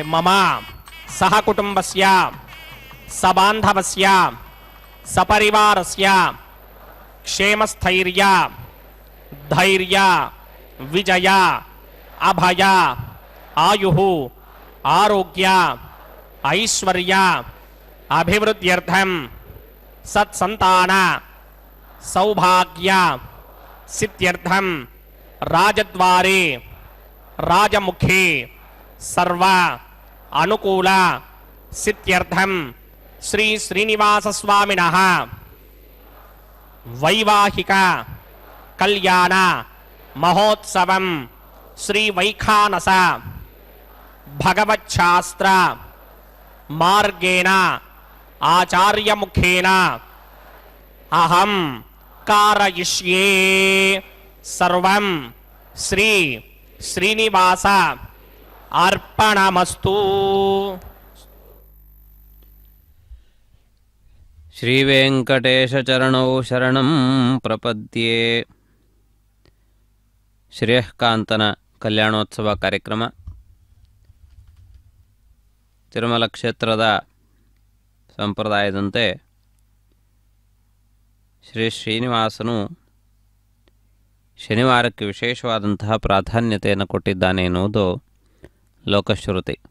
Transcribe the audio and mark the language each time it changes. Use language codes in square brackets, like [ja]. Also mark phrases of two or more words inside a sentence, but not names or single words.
[sa] మమ సహ కుటుంబస్య సబాంధవస్య సపరివారస్య క్షేమస్థైర్య ధైర్య విజయ అభయ ఆయుః ఆరోగ్య ఐశ్వర్య అభివృద్ధ్యర్థం సత్సంతాన సౌభాగ్య సిద్ధ్యర్థం రాజద్వారే రాజముఖే सर्व अनुकूल सिद्ध्यर्थम శ్రీ శ్రీనివాస స్వామినః వైవాహిక కళ్యాణ మహోత్సవం శ్రీ వైఖానస భగవచ్ఛాస్త్ర మార్గేణ ఆచార్యముఖేన అహం కారయిష్యే సర్వం శ్రీ శ్రీనివాస అర్పణమస్తు. శ్రీవేంకటేశచరణౌ శరణం ಪ್ರಪದ್ಯೆ. [kn] ಶ್ರೇಯಃಕಾಂತನ ಕಲ್ಯಾಣೋತ್ಸವ ಕಾರ್ಯಕ್ರಮ ತಿರುಮಲ ಕ್ಷೇತ್ರದ ಸಂಪ್ರದಾಯದಂತೆ ಶ್ರೀ ಶ್ರೀನಿವಾಸನು ಶನಿವಾರಕ್ಕೆ ವಿಶೇಷವಾದಂತಹ ಪ್ರಾಧಾನ್ಯತೆಯನ್ನು ಕೊಟ್ಟಿದ್ದಾನೆ ಎನ್ನುವುದು ಲೋಕಶ್ರುತಿ.